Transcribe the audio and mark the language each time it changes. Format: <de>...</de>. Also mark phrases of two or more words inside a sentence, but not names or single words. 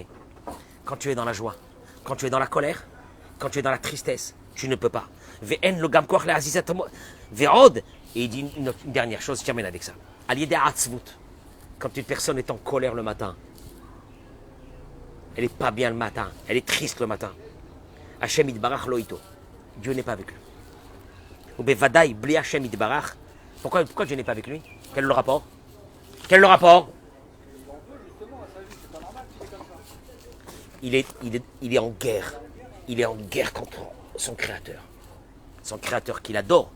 <fr>Quand tu es dans la joie, quand tu es dans la colère, quand tu es dans la tristesse, tu ne peux pas. Et il dit une dernière chose, je termine avec ça. Quand une personne est en colère le matin, elle n'est pas bien le matin, elle est triste le matin.</fr> <he>השם יתברך לא איתו.</he> <fr>Dieu n'est pas avec lui. Ou</fr> <he>בוודאי בלי השם יתברך.</he> <fr>Pourquoi Dieu n'est pas avec lui? Quel est le rapport? Quel est le rapport? Il est en guerre. Il est en guerre contre son Créateur. Son Créateur qu'il adore.</fr>